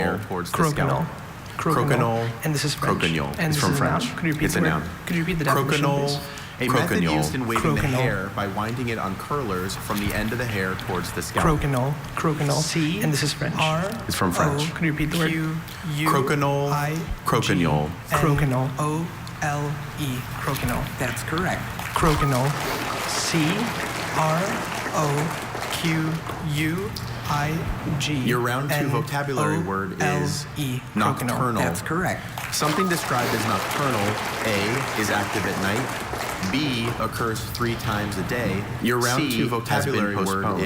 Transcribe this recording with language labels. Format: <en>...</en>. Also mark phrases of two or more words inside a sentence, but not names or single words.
<en>hair towards the Crokinole. scalp. Crokinole. And this is French. Crokinole. And It's this from is a noun? French. Could you repeat It's the a word? noun. Could you repeat the definition, Crokinole. please? A method Crokinole. used in waving the Crokinole. hair by winding it on curlers from the end of the hair towards the scalp. Crokinole. Crokinole. C. And this is French. It's from French. Could you repeat the word? Crokinole. Crokinole. Crokinole. O-L-E. Crokinole. That's correct. Crokinole. C-R-O-Q-U-I-G. Your round two vocabulary word is N-O-L-E. nocturnal. That's correct. Something described as nocturnal, A, is active at night, B, occurs 3 times a day. Your round C two vocabulary has been word postponed.</en>